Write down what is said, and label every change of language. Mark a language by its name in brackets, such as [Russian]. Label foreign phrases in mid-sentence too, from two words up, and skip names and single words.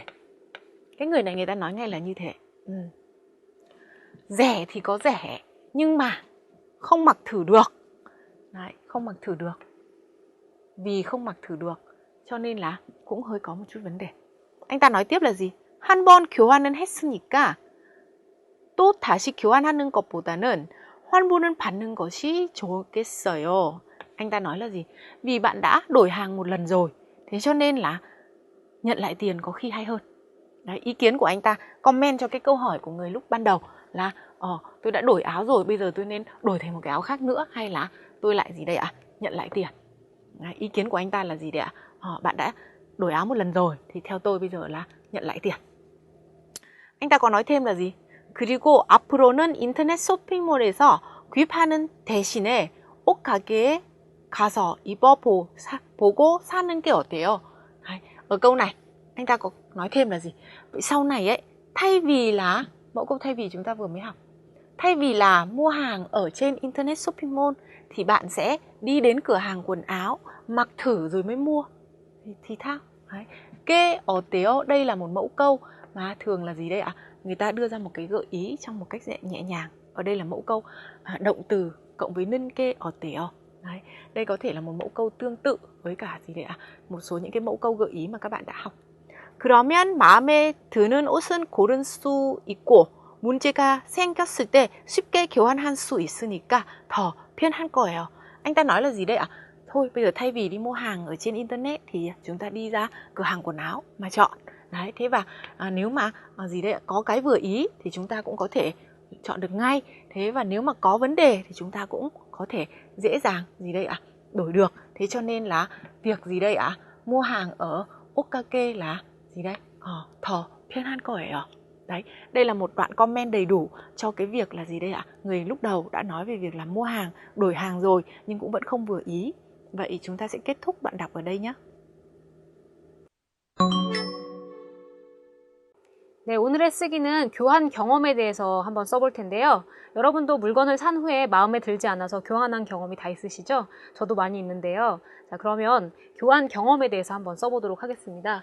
[Vietnamese] Cái người này người ta nói ngay là như thế. Rẻ thì có rẻ nhưng mà không mặc thử được. Đấy, không mặc thử được. Vì không mặc thử được cho nên là cũng hơi có một chút vấn đề. Anh ta nói tiếp là gì? [Korean] 한 번 교환은 했으니까 또 다시 교환하는 것보다는 환불은 받는 것이 좋겠어요. [Vietnamese] Anh ta nói là gì? Vì bạn đã đổi hàng một lần rồi, thế cho nên là nhận lại tiền có khi hay hơn. Đấy, ý kiến của anh ta comment cho cái câu hỏi của người lúc ban đầu là tôi đã đổi áo rồi, bây giờ tôi nên đổi thành một cái áo khác nữa hay là tôi lại gì đây ạ? Nhận lại tiền. Đấy, ý kiến của anh ta là gì đấy ạ? Bạn đã đổi áo một lần rồi thì theo tôi bây giờ là nhận lại tiền. anh ta có nói thêm là gì? [Korean] 그리고 앞으로는 인터넷 쇼핑몰에서 구입하는 대신에 옷 가게에 가서 입어보고 사는 게 어때요? [Vietnamese] Đấy, ở câu này anh ta có nói thêm là gì? Vậy sau này ấy, thay vì là mẫu câu thay vì chúng ta vừa mới học, thay vì là mua hàng ở trên [English] internet shopping mall [Vietnamese] thì bạn sẽ đi đến cửa hàng quần áo mặc thử rồi mới mua thì thao. Đấy. Cái 어때요? Đây là một mẫu câu mà thường là gì đây ạ? Người ta đưa ra một cái gợi ý trong một cách nhẹ nhàng. Ở đây là mẫu câu động từ cộng với [Korean] 는 게 어때요? [Vietnamese] Đấy. Đây có thể là một mẫu câu tương tự với cả gì đấy ạ? Một số những cái mẫu câu gợi ý mà các bạn đã học. [Korean] 그러면 마음에 드는 옷은 고를 수 있고 문제가 생겼을 때 쉽게 교환할 수 있으니까 더 편할 거예요. [Vietnamese] Anh ta nói là gì đây ạ? Thôi bây giờ thay vì đi mua hàng ở trên internet thì chúng ta đi ra cửa hàng quần áo mà chọn. Đấy, thế và nếu mà gì đây ạ? Có cái vừa ý thì chúng ta cũng có thể chọn được ngay. Thế và nếu mà có vấn đề thì chúng ta cũng có thể dễ dàng gì đây ạ? Đổi được. Thế cho nên là việc gì đây ạ? Mua hàng ở 옷가게 là gì đây? [Korean] 더 편할 거예요. [Vietnamese] Đấy, đây là một đoạn comment đầy đủ cho cái việc là gì đây ạ? Người lúc đầu đã nói về việc là mua hàng, đổi hàng rồi nhưng cũng vẫn không vừa ý. Vậy chúng ta sẽ kết thúc đoạn đọc ở đây nhé. [Korean] 네, 오늘의 쓰기는 교환 경험에 대해서 한번 써볼 텐데요. 여러분도 물건을 산 후에 마음에 들지 않아서 교환한 경험이 다 있으시죠? 저도 많이 있는데요. 자, 그러면 교환 경험에 대해서 한번 써보도록 하겠습니다.